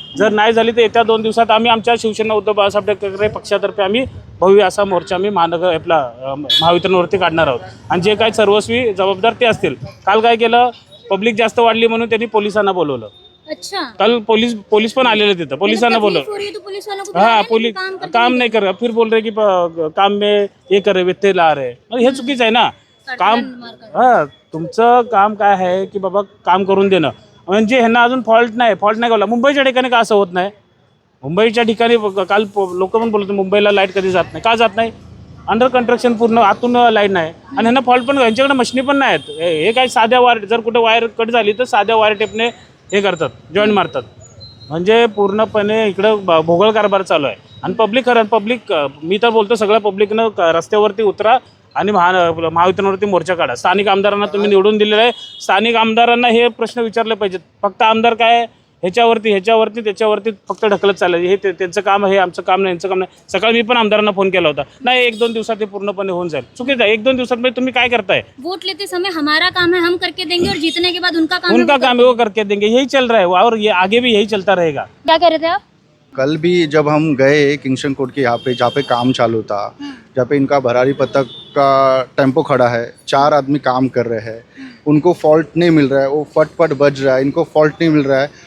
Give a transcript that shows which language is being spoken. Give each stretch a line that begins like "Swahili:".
Marathi: जर नाही झाली तर येत्या 2 दिवसात आम्ही आमच्या शिवसेना उद्धव बाळासाहेब ठाकरे पक्षातर्फे आम्ही भव्य असा मोर्चा आम्ही महावितरणवरती काढणार आहोत. आणि जे काही सर्वस्वी जबाबदार ते असतील. काल काय केलं, पब्लिक जास्त वाढली म्हणून त्यांनी पोलिसांना बोलवलं.
Hindi: अच्छा,
Marathi: कल पोलीस पण आलेले तिथं, पोलिसांना बोलवलं.
Hindi: हाँ, पुलिस काम नहीं कर रहा, फिर बोल रहे कि काम में ये करे व्यत्यय ला रहे.
Marathi: हे चुकीचं आहे ना. काम तुमचं काम काय आहे की बाबा काम करून देणं. म्हणजे ह्यांना अजून फॉल्ट नाही बोला. मुंबईच्या ठिकाणी का असं होत नाही? मुंबईच्या ठिकाणी काल लोक पण बोलत मुंबईला लाईट कधी जात नाही. का जात नाही? अंडर कंस्ट्रक्शन पूर्ण आतून लाईट नाही आणि ह्यांना फॉल्ट पण, यांच्याकडे मशिनी पण नाही आहेत. हे काय साध्या वायर, जर कुठे वायर कट झाली तर साध्या वायर टेपने हे करतात, जॉईंट मारतात. म्हणजे पूर्णपणे इकडं भोगळ कारभार चालू आहे. आणि पब्लिक मी तर बोलतो सगळ्या पब्लिकनं रस्त्यावरती उतरा आणि महावितरणवरती मोर्चा काढा. स्थानिक आमदारांना तुम्ही निवडून दिलेलं आहे, स्थानिक आमदारांना हे प्रश्न विचारले पाहिजेत. फक्त आमदार काय ह्याच्यावरती त्याच्यावरती फक्त ढकलत चाललं. हे त्यांचं काम आहे, आमचं काम नाही, यांचं काम नाही. सकाळी मी पण आमदारांना फोन केला होता, नाही 1-2 दिवसात हे पूर्णपणे होऊन जाईल. चुकीचं आहे. 1-2 दिवसात म्हणजे तुम्ही काय करताय?
Hindi: वोट लेते समय हमारा काम है, हम करके देंगे और जीतने के बाद उनका काम है वो करके देंगे. यही चल रहा है और ये आगे भी यही चलता रहेगा. क्या कह रहे थे आप? कल भी जब हम गए किंगस्टन कोर्ट के यहाँ पे, जहाँ पे काम चालू था, जहाँ पे इनका भरारी पथक का टेम्पो खड़ा है, 4 आदमी काम कर रहे हैं, उनको फॉल्ट नहीं मिल रहा है, वो फट बज रहा है, इनको फॉल्ट नहीं मिल रहा है.